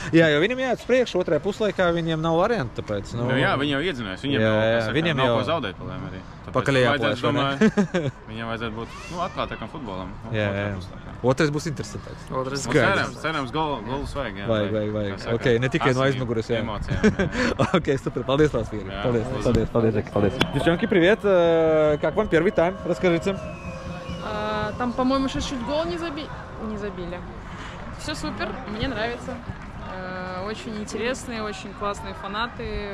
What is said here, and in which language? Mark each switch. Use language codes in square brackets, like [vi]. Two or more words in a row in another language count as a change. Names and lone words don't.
[lv] Jā, jo viņam jāiet uz priekšu otrajā puslaikā, viņiem nav variantu, tāpēc, Nu, jā, viņi jau iedzinās, viņiem nav ko zaudēt palēm arī. Pakaļ jāplēš, vai ne? Viņiem vajadzētu būt, atvērtākam futbolam. Otrais būs interesantāks. Cerams, golus vajag, jā. Vajag. Ok, ne tikai no aizmuguras, jā. Эмоcijām, [ru] Ok, супер, молодец, вас, Игорь. Молодец. Девчонки, привет. Как вам первый тайм? Расскажите. Там, по-моему, чуть гол не забили. Все супер, мне нравится. Очень интересные, очень классные фанаты.